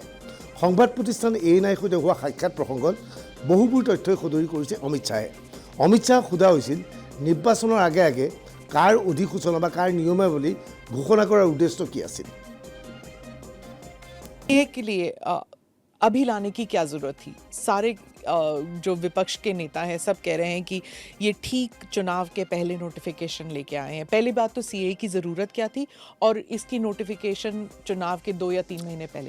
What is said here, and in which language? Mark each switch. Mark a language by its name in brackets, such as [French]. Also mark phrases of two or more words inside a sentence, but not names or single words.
[Assamese] সংবাদ প্ৰতিষ্ঠান ANIৰ সৈতে হোৱা সাক্ষাৎ প্ৰসংগত বহুবোৰ তথ্যই সদৰি কৰিছে অমিত শ্বাহে। অমিত শ্বাহক সোধা হৈছিল নিৰ্বাচনৰ আগে আগে কাৰ অধিসূচনা বা কাৰ নিয়মাৱলী ঘোষণা কৰাৰ উদ্দেশ্য কি আছিল। [Hindi] के लिए अभी लाने की क्या जरूरत थी? सारे जो विपक्ष के नेता हैं सब कह रहे हैं कि ये ठीक चुनाव के पहले नोटिफिकेशन लेके आए हैं। पहली बात तो CAA की जरूरत क्या थी और इसकी नोटिफिकेशन चुनाव के 2 या 3 महीने पहले।